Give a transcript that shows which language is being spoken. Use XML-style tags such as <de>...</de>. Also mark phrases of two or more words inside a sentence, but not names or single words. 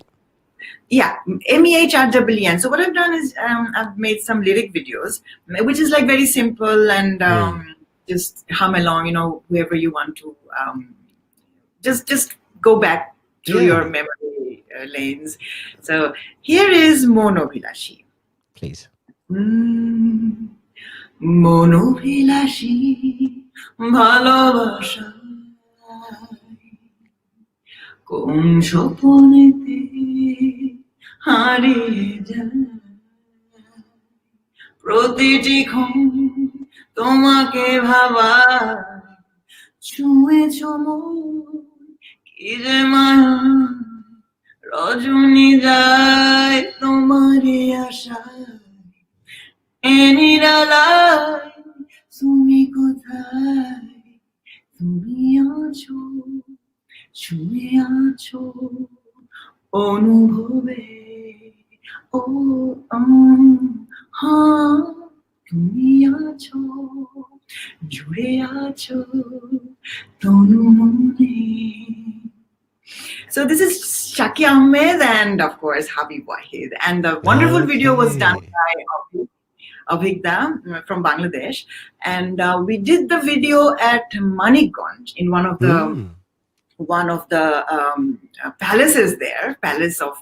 <en>Yeah, MEHREEN. So what I've done is I've made some lyric videos, which is like very simple and just hum along, whoever you want to. Just go back through your memory lanes. So here is Mon Obhilashi. Please.</en> <bn>মন অভিলাষী ভালোবাসা কোন স্বপ্নেতে হারিয়ে যায় প্রতিটি ক্ষণ তোমাকে ভাবা ছুঁয়েছো মন কি যে মায়া রজনী যায় তোমারই আশায় এ নিরালায় তুমি কোথায় তুমি আছো ছুঁয়ে আছো অনুভবে ও তুমি আছো জুড়ে আছো তনু মনে</bn> <en>So this is Shaki Ahmed and of course Habib Wahid. And the wonderful video was done by Abhigda from Bangladesh. And we did the video at Manikganj in one of the palaces there, palace of.</en>